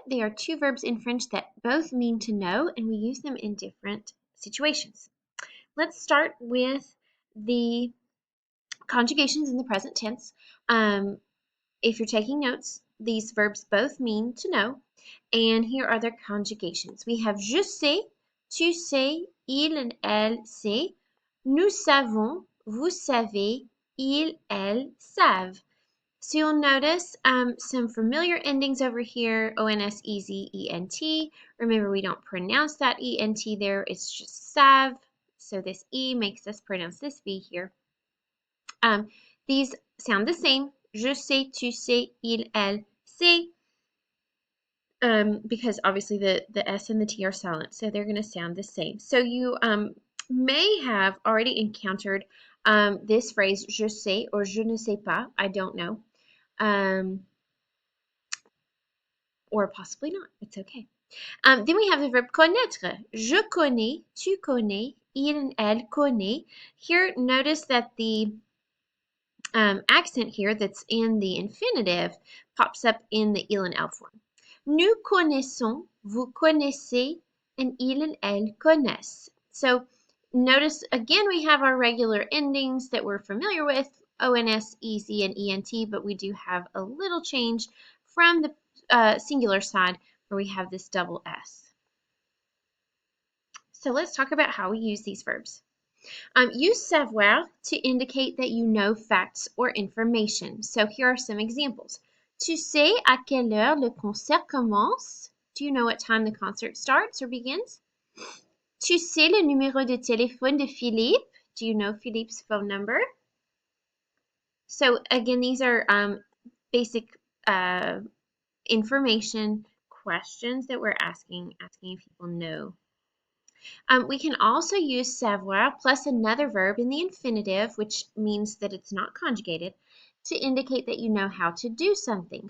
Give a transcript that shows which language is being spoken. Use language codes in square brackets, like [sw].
[en] They are two verbs in French that both mean to know, and we use them in different situations. Let's start with the conjugations in the present tense. If you're taking notes, these verbs both mean to know, and here are their conjugations. We have [fr] je sais, tu sais, il and elle sait, nous savons, vous savez, ils, elles savent. [en] So you'll notice some familiar endings over here, ONS, EZ, ENT. Remember, we don't pronounce that ENT there, it's just sav. So this E makes us pronounce this V here. These sound the same. [fr] Je sais, tu sais, il, elle, sait. [en] Because obviously the S and the T are silent, so they're going to sound the same. So you may have already encountered this phrase, [fr] je sais [en] or [fr] je ne sais pas, [en] I don't know, or possibly not. It's okay. Then we have the verb connaître. [fr] Je connais, tu connais, il and elle connaît. [en] Here, notice that the accent here that's in the infinitive pops up in the il and elle form. [fr] Nous connaissons, vous connaissez, and il and elle connaissent. [en] So notice again we have our regular endings that we're familiar with, ONS, EZ, and ENT, but we do have a little change from the singular side where we have this double S. So let's talk about how we use these verbs. Use savoir to indicate that you know facts or information. So here are some examples. [fr] Tu sais à quelle heure le concert commence? [en] Do you know what time the concert starts or begins? [fr] Tu sais le numéro de téléphone de Philippe? [en] Do you know Philippe's phone number? So again, these are basic information questions that we're asking if people know. We can also use savoir plus another verb in the infinitive, which means that it's not conjugated, to indicate that you know how to do something.